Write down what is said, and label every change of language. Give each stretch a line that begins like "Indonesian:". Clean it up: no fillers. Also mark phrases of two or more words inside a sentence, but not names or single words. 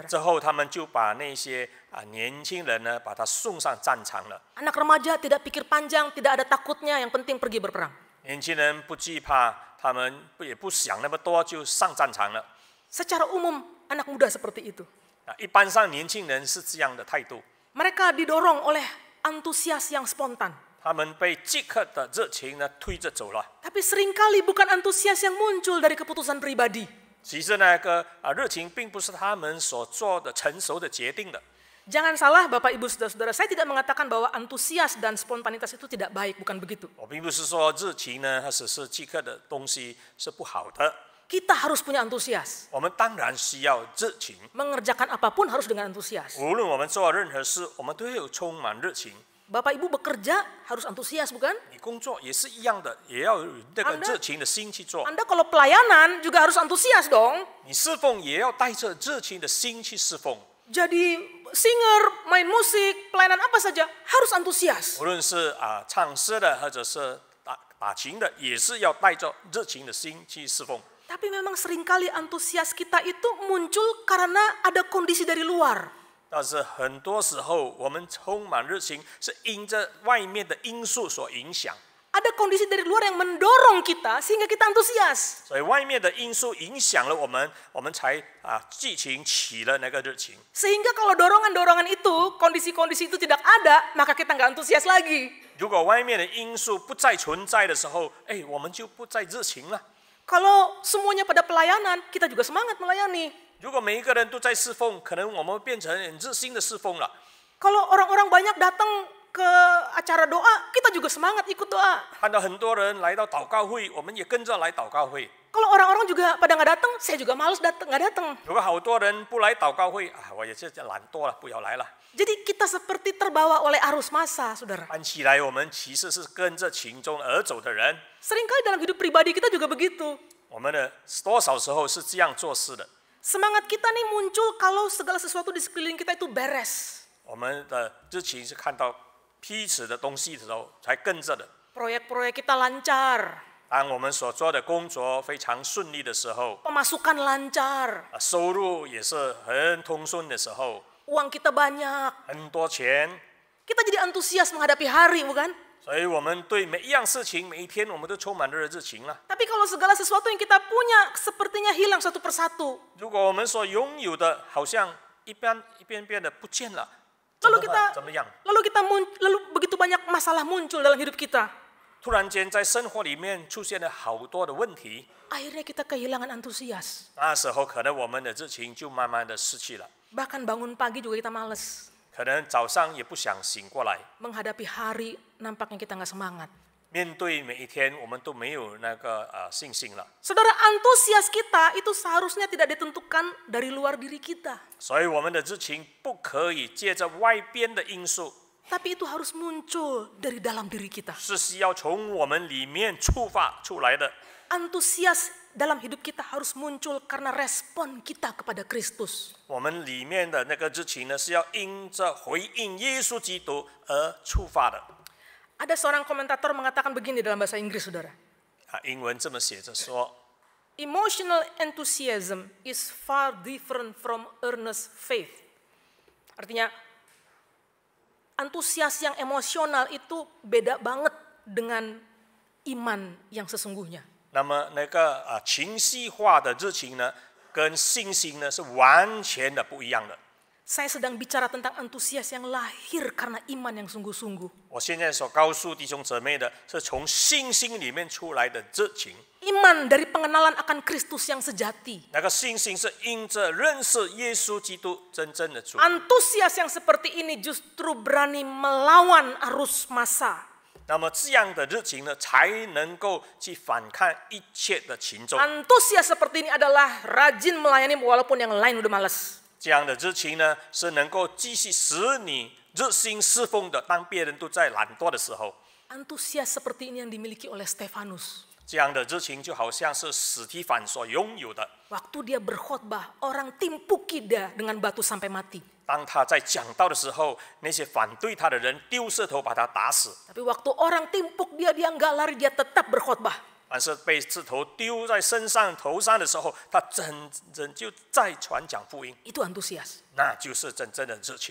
Chinese: 之后他们就把那些年轻人呢，把他送上战场了。
Indonesian: Anak remaja tidak pikir panjang, tidak ada takutnya, yang penting pergi berperang.
Chinese: 年轻人不惧怕，他们也不想那么多，就上战场了。
Indonesian: Secara umum anak muda seperti itu.
Chinese: 一般上年轻人是这样的态度，
Indonesian: Mereka didorong oleh antusias yang spontan.
Chinese: 他们被即刻的热情呢推着走了。
Indonesian: Tapi seringkali bukan antusias yang muncul dari keputusan pribadi.
Chinese: 其实那个热情并不是他们所做的成熟的决定的。
Indonesian: Jangan salah Bapak Ibu Saudara-saudara, saya tidak mengatakan bahwa antusias dan spontanitas itu tidak baik, bukan begitu.
Chinese: 我并不是说热情呢，它只是即刻的东西是不好的。
Indonesian: Kita harus punya antusias.
Chinese: 我们当然需要热情，
Indonesian: Mengerjakan apapun harus dengan antusias.
Chinese: 无论我们做任何事，我们都有充满热情。
Indonesian: Bapak Ibu bekerja harus antusias, bukan?
Chinese: 你工作也是一样的，也要有那个
Indonesian: Anda-
Chinese: 热情的心去做。
Indonesian: Anda kalau pelayanan juga harus antusias dong.
Chinese: 你侍奉也要带着热情的心去侍奉。
Indonesian: Jadi singer, main musik, pelayanan apa saja harus antusias.
Chinese: 无论是唱诗的，或者是打琴的，也是要带着热情的心去侍奉。
Indonesian: Tapi memang seringkali antusias kita itu muncul karena ada kondisi dari luar.
Chinese: 但是很多时候，我们充满热情，是因着外面的因素所影响。
Indonesian: Ada kondisi dari luar yang mendorong kita sehingga kita antusias.
Chinese: 所以外面的因素影响了我们，我们才激情起了那个热情。
Indonesian: Sehingga kalau dorongan-dorongan itu, kondisi-kondisi itu tidak ada, maka kita nggak antusias lagi.
Chinese: 如果外面的因素不再存在的时候，我们就不再热情了。
Indonesian: Kalau semuanya pada pelayanan, kita juga semangat melayani.
Chinese: 如果每一个人都在侍奉，可能我们变成很热心的侍奉了。
Indonesian: Kalau orang-orang banyak datang ke acara doa, kita juga semangat ikut doa.
Chinese: 看到很多人来到祷告会，我们也跟着来祷告会。
Indonesian: Kalau orang-orang juga pada nggak datang, saya juga males nggak datang.
Chinese: 如果好多人不来祷告会，我也是懒惰了，不要来了。
Indonesian: Jadi kita seperti terbawa oleh arus massa, saudara.
Chinese: 看起来我们其实是跟着群众而走的人。
Indonesian: Seringkali dalam hidup pribadi kita juga begitu.
Chinese: 我们的多少时候是这样做事的？
Indonesian: Semangat kita nih muncul kalau segala sesuatu di sekeliling kita itu beres.
Chinese: 我们的热情是看到彼此的东西的时候才跟着的。
Indonesian: Proyek-proyek kita lancar,
Chinese: 当我们所做的工作非常顺利的时候，
Indonesian: pemasukan lancar,
Chinese: 收入也是很通顺的时候，
Indonesian: uang kita banyak.
Chinese: 很多钱，
Indonesian: Kita jadi antusias menghadapi hari, bukan?
Chinese: 所以我们对每一样事情、每一天，我们都充满了热情了。
Indonesian: Tapi kalau segala sesuatu yang kita punya sepertinya hilang satu persatu.
Chinese: 如果我们所拥有的好像一遍遍的不见了，
Indonesian: Lalu kita
Chinese: 怎么样？
Indonesian: lalu begitu banyak masalah muncul dalam hidup kita.
Chinese: 突然间在生活里面出现了好多的问题，
Indonesian: Akhirnya kita kehilangan antusias.
Chinese: 那时候可能我们的热情就慢慢的失去了，
Indonesian: Bahkan bangun pagi juga kita males.
Chinese: 可能早上也不想醒过来。
Indonesian: Menghadapi hari nampaknya kita nggak semangat.
Chinese: 面对每一天，我们都没有那个信心了。
Indonesian: Saudara, antusias kita itu seharusnya tidak ditentukan dari luar diri kita.
Chinese: 所以我们的热情不可以借着外边的因素，
Indonesian: Tapi itu harus muncul dari dalam diri kita.
Chinese: 是需要从我们里面触发出来的。
Indonesian: Antusias dalam hidup kita harus muncul karena respon kita kepada Kristus.
Chinese: 我们里面的那个热情呢，是要因着回应耶稣基督而触发的。
Indonesian: Ada seorang komentator mengatakan begini dalam bahasa Inggris, saudara.
Chinese: 英文这么写着说，
English: Emotional enthusiasm is far different from earnest faith.
Indonesian: Artinya, antusias yang emosional itu beda banget dengan iman yang sesungguhnya.
Chinese: 那么那个情绪化的热情呢，跟信心呢是完全的不一样的。
Indonesian: Saya sedang bicara tentang antusias yang lahir karena iman yang sungguh-sungguh.
Chinese: 我现在所告诉弟兄姊妹的，是从信心里面出来的热情。
Indonesian: Iman dari pengenalan akan Kristus yang sejati.
Chinese: 那个信心是因着认识耶稣基督真正的主。
Indonesian: Antusias yang seperti ini justru berani melawan arus massa.
Chinese: 那么这样的热情呢，才能够去反抗一切的群众。
Indonesian: Antusias seperti ini adalah rajin melayani walaupun yang lain udah malas.
Chinese: 这样的热情呢，是能够继续使你热心侍奉的，当别人都在懒惰的时候。
Indonesian: Antusias seperti ini yang dimiliki oleh Stefanus.
Chinese: 这样的热情就好像是史提反所拥有的。
Indonesian: Waktu dia berkhotbah, orang timpuki dia dengan batu sampai mati.
Chinese: 当他在讲道的时候，那些反对他的人丢石头把他打死。
Indonesian: Tapi waktu orang timpuk dia nggak lari, dia tetap berkhotbah.
Chinese: 但是被石头丢在头上的时候，他真就在传讲福音，
Indonesian: Itu antusias.
Chinese: 那就是真正的热情。